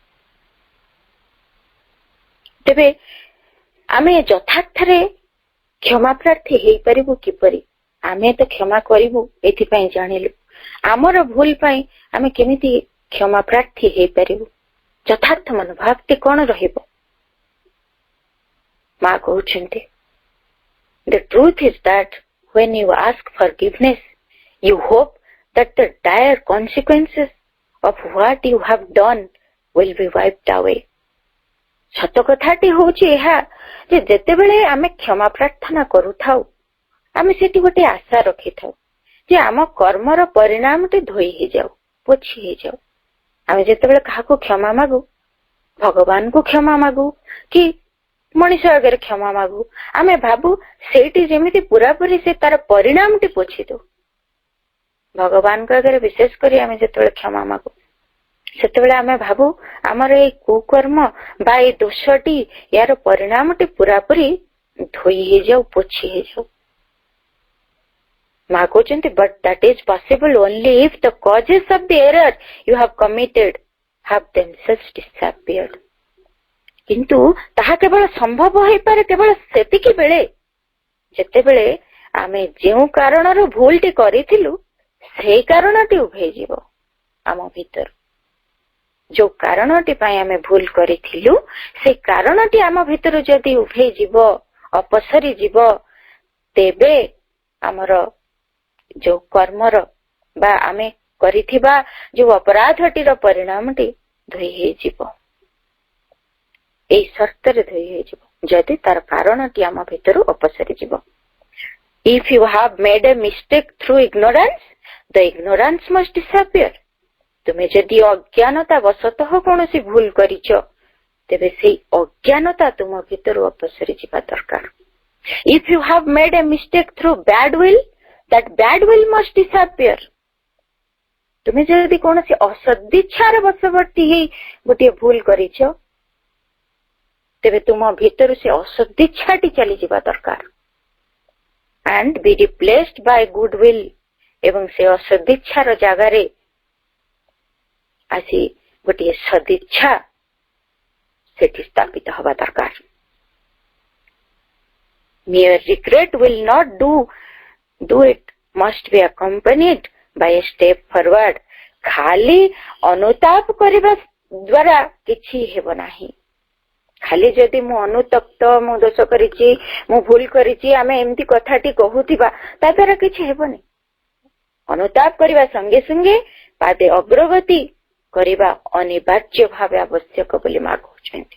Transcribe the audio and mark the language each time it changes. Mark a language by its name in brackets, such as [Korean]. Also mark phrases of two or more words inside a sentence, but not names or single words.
[Odia] ତେବେ ଆମେ ଯଥାର୍ଥରେ କ୍ଷମା ପ୍ରାର୍ଥୀ ହେଇପାରିବୁ କିପରି? ଆମେ ତ କ୍ଷମା କରିବୁ ଏଥିପାଇଁ ଜାଣିଲୁ। ଆମର ଭୁଲ ପାଇଁ ଆମେ କେମିତି କ୍ଷମା ପ୍ରାର୍ଥୀ ହେଇପାରିବୁ? ଯଥାର୍ଥ ମନୋଭାବଟି କଣ ରହିବ? ମା କହୁଛନ୍ତି, [English] the truth is that when you ask forgiveness, you hope that the dire consequences of what you have done will be wiped away. [Odia] ସତ କଥାଟି ହଉଛି ଏହା ଯେ ଯେତେବେଳେ ଆମେ କ୍ଷମା ପ୍ରାର୍ଥନା କରୁଥାଉ, ଆମେ ସେଠି ଗୋଟେ ଆଶା ରଖିଥାଉ ଯେ ଆମ କର୍ମର ପରିଣାମଟି ଧୋଇ ହେଇଯାଉ, ପୋଛି ହେଇଯାଉ। ଆମେ ଯେତେବେଳେ କାହାକୁ କ୍ଷମା ମାଗୁ, ଭଗବାନଙ୍କୁ କ୍ଷମା ମାଗୁ କି ମଣିଷ ଆଗରେ କ୍ଷମା ମାଗୁ, ଆମେ ଭାବୁ ସେଇଠି ଯେମିତି ପୁରାପୁରି ସେ ତାର ପରିଣାମଟି ପୋଛି ଦଉ। ଭଗବାନଙ୍କ ଆଗରେ ବିଶେଷ କରି ଆମେ ଯେତେବେଳେ କ୍ଷମା ମାଗୁ, ସେତେବେଳେ ଆମେ ଭାବୁ ଆମର ଏଇ କୁକର୍ମ ବା ଏଇ ଦୋଷଟି, ୟାର ପରିଣାମଟି ପୁରାପୁରି ଧୋଇ ହେଇଯାଉ, ପୋଛି ହେଇଯାଉ। ମା କହୁଛନ୍ତି, [English] but that is possible only if the causes of the error you have committed have themselves disappeared. [Odia] କିନ୍ତୁ ତାହା କେବଳ ସମ୍ଭବ ହୋଇପାରେ କେବଳ ସେତିକି ବେଳେ ଯେତେବେଳେ ଆମେ ଯେଉଁ କାରଣରୁ ଭୁଲଟି କରିଥିଲୁ ସେଇ କାରଣଟି ଉଭେଇଯିବ ଆମ ଭିତରୁ। ଯୋଉ କାରଣଟି ପାଇଁ ଆମେ ଭୁଲ କରିଥିଲୁ ସେଇ କାରଣଟି ଆମ ଭିତରୁ ଯଦି ଉଭେଇଯିବ, ଅପସରି ଯିବ, ତେବେ ଆମର ଯୋଉ କର୍ମର ବା ଆମେ କରିଥିବା ଯୋଉ ଅପରାଧଟିର ପରିଣାମଟି ଧୋଇ ହେଇଯିବ। ଏଇ ସର୍ତ୍ତରେ ଧୋଇ ହେଇଯିବ ଯଦି ତାର କାରଣଟି ଆମ ଭିତରୁ ଅପସରି ଯିବ। [English] If you have made a mistake through ignorance, the ignorance must disappear. [Odia] ତୁମେ ଯଦି ଅଜ୍ଞାନତା ବଶତଃ କୌଣସି ଭୁଲ କରିଛ, ତେବେ ସେଇ ଅଜ୍ଞାନତା ତୁମ ଭିତରୁ ଅପସରି ଯିବା ଦରକାର। [English] If you have made a mistake through bad will, that bad will must disappear. [Odia] ତୁମେ ଯଦି କୌଣସି ଅସଦିଚ୍ଛାର ବଶବର୍ତ୍ତୀ ହେଇ ଗୋଟିଏ ଭୁଲ କରିଛ, ତେବେ ତୁମ ଭିତରୁ ସେ ଅସଦିଚ୍ଛାଟି ଚାଲିଯିବା ଦରକାର। [English] And be replaced by good will. [Odia] ଏବଂ ସେ ଅସଦିଚ୍ଛାର ଜାଗାରେ ଆସି ଗୋଟିଏ ସଦିଚ୍ଛା ସେଠି ସ୍ଥାପିତ ହେବା ଦରକାର। [English] Mere regret will not do it, must be accompanied by a step forward. [Odia] ଖାଲି ଅନୁତାପ କରିବା ଦ୍ୱାରା କିଛି ହେବ ନାହିଁ। ଖାଲି ଯଦି ମୁଁ ଅନୁତପ୍ତ, ମୁଁ ଦୋଷ କରିଛି, ମୁଁ ଭୁଲ କରିଛି, ଆମେ ଏମିତି କଥାଟି କହୁଥିବା, ତା ଦ୍ୱାରା କିଛି ହେବନି। ଅନୁତାପ କରିବା ସଙ୍ଗେ ସଙ୍ଗେ ପାଦେ ଅଗ୍ରଗତି କରିବା ଅନିବାର୍ଯ୍ୟ ଭାବେ ଆବଶ୍ୟକ ବୋଲି ମା କହୁଛନ୍ତି।